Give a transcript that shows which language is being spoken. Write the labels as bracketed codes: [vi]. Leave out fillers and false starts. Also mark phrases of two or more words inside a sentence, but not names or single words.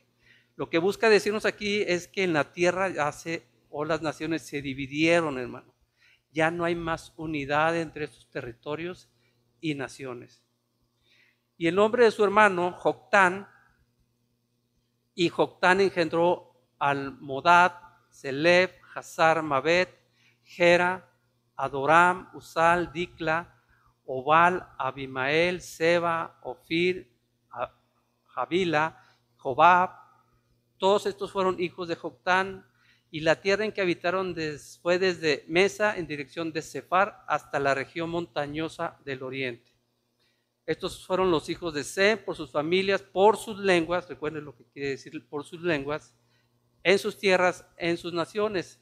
[es] Lo que busca decirnos aquí es que en la tierra las naciones se dividieron, hermano. Ya no hay más unidad entre estos territorios y naciones. Y el nombre de su hermano, Joctán, y Joctán engendró al Modad, Selef, Hazar, Mabet, Gera, Adoram, Usal, Dicla, Obal, Abimael, Seba, Ofir, Javila, Jobab. Todos estos fueron hijos de Joctán, y la tierra en que habitaron fue desde Mesa en dirección de Sefar hasta la región montañosa del oriente. Estos fueron los hijos de Sem por sus familias, por sus lenguas, recuerden lo que quiere decir por sus lenguas, en sus tierras, en sus naciones.